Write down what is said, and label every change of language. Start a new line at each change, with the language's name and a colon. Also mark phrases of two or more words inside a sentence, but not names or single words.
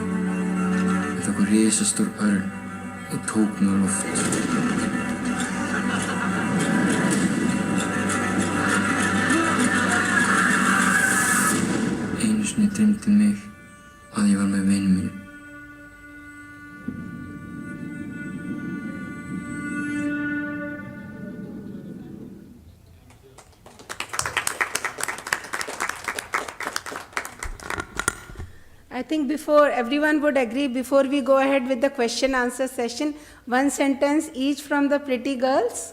Icelandic: Ég tók risastór örn og tók mig á loft. Einu sinni dreymdi mig að ég var með vini mínu.
English: I think before everyone would agree, before we go ahead with the question answer session, one sentence each from the pretty girls.